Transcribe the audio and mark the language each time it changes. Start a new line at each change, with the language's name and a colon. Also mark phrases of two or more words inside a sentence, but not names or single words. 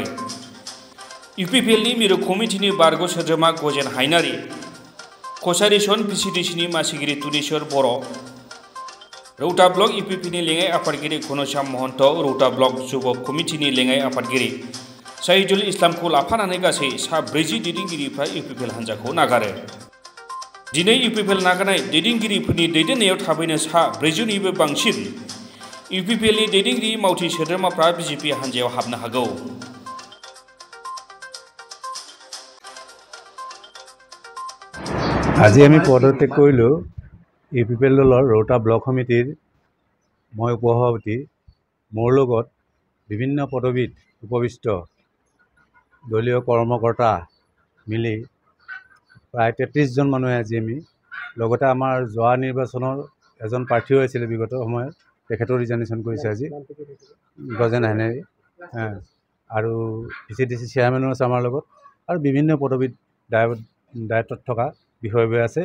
Bodo: इउपिपिएलनि मिरु कमिटिनि बारग' सोद्रोमा गजेन हायनारि, कछारी सन पिसिडिसिनि मासिगिरि तुलेश्वर बर', रौता ब्लक इउपिपिनि लेङाइ आफादगिरि घनश्याम महन्त, रौता ब्लक जुब कमिटिनि लेङाइ आफादगिरि शहीदुल इस्लामखौ लाफानानै गासै सा 40 दैदेनगिरिफ्रा इउपिपिएल हान्जाखौ नागारो। दिनै इउपिपिएल नागारनाय दैदेनगिरिफोरनि दैदेननायाव थाबैनो सा 40 निबो बांसिन इउपिपिएलनि दैदेनगिरि मावथि सोद्रोमाफ्रा बिजेपि हान्जायाव हाबनो हागौ।
Assamese: আজি আমি পদত্যাগ কৰিলোঁ ইউপিপিএল দলৰ ৰৌতা ব্লক সমিতিৰ মই উপসভাপতি মোৰ লগত বিভিন্ন পদবীত উপবিষ্ট দলীয় কৰ্মকৰ্তা মিলি প্ৰায় 33 জন মানুহে আজি আমি লগতে আমাৰ যোৱা নিৰ্বাচনৰ এজন প্ৰাৰ্থীও আছিল বিগত সময়ত তেখেতৰ ৰিজাইনেশ্যন কৰিছে আজি গজেন হাইনাৰি আৰু পিচিডিচি চেয়াৰমেনো আছে আমাৰ লগত আৰু বিভিন্ন পদবীত দায়িত্বত থকা বিষয়বোৰ আছে।